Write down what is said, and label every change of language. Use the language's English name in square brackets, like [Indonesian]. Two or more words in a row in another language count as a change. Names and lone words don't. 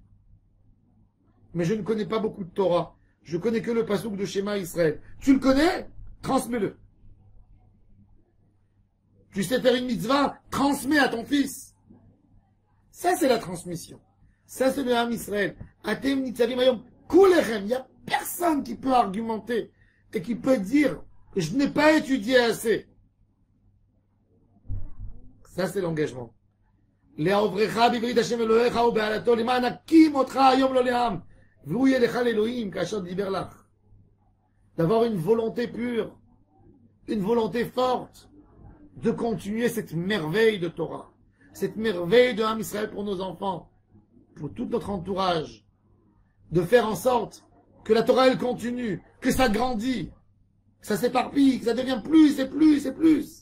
[French] Mais je ne connais pas beaucoup de Torah. Je connais que le pasouk de schéma Israël. Tu le connais? Transmets-le. Tu sais faire une mitzvah? Transmets à ton fils. Ça, c'est la transmission. Ça, c'est le [Hebrew] עם ישראל. אתם נצבים היום כולכם. [French] Il n'y a personne qui peut argumenter et qui peut dire je n'ai pas étudié assez. Ça, c'est l'engagement. D'avoir une volonté pure, une volonté forte de continuer cette merveille de Torah, cette merveille de [Hebrew] עם ישראל [French] pour nos enfants, pour tout notre entourage, de faire en sorte que la Torah, elle continue, que ça grandit, que ça s'éparpille, que ça devient plus et plus et plus.